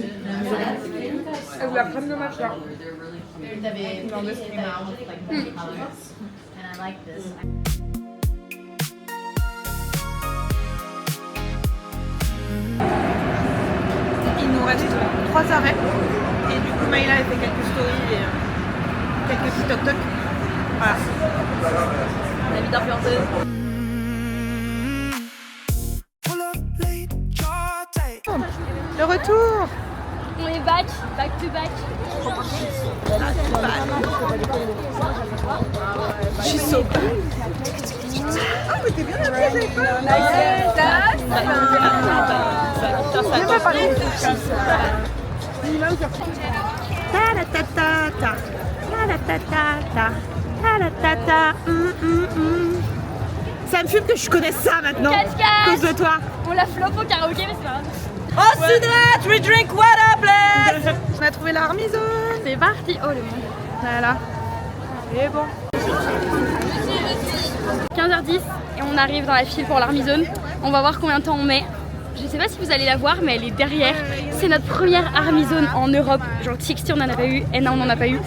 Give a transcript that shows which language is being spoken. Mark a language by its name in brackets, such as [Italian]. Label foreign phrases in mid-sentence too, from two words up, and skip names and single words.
[French] Ou la crème de matcha. Il nous reste 3 arrêts. Et du coup Maïla a fait quelques stories et quelques petits toc toc. Voilà. La vie d'influenceuse. Le retour. On est [English] back to back. [French] Je suis [English] so bad. [French] Ah mais t'es bien habillée, j'avais pas. Viens pas parler. Ta-la-ta-ta-ta. Ta-la-ta-ta-ta. Ta-la-ta-ta. Ça me fume que je connaisse ça maintenant. À cause de toi. On la flop au karaoké, mais c'est pas grave. [English] Oh Sudra, we drink water please. [French] On a trouvé la Armizone. C'est parti. Oh le monde. Voilà. Et bon. 15h10 et on arrive dans la file pour l'Armizone. On va voir combien de temps on met. Je sais pas si vous allez la voir, mais elle est derrière. C'est notre première Armizone en Europe. Genre TXT on en a pas eu, Enna on en a pas eu.